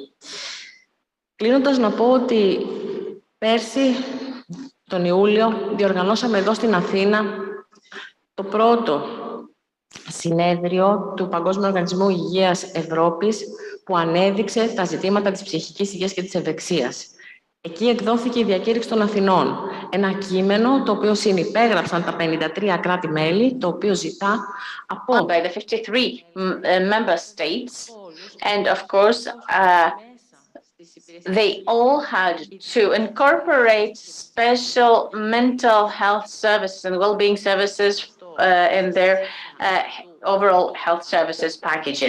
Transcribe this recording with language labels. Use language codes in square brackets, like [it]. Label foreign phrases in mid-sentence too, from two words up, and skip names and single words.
[el] Κλείνοντας, να πω ότι πέρσι, τον Ιούλιο, διοργανώσαμε εδώ στην Αθήνα το πρώτο συνέδριο του Παγκόσμιου Οργανισμού Υγείας Ευρώπης που ανέδειξε τα ζητήματα της ψυχικής υγείας και της ευεξίας. Εκεί εκδόθηκε η Διακήρυξη των Αθηνών, ένα κείμενο το οποίο συνυπέγραψαν τα 53 κράτη-μέλη, το οποίο ζητά από [en] by the 53 member states, and of course they all had to incorporate special mental health services and well-being services in their overall health services packages.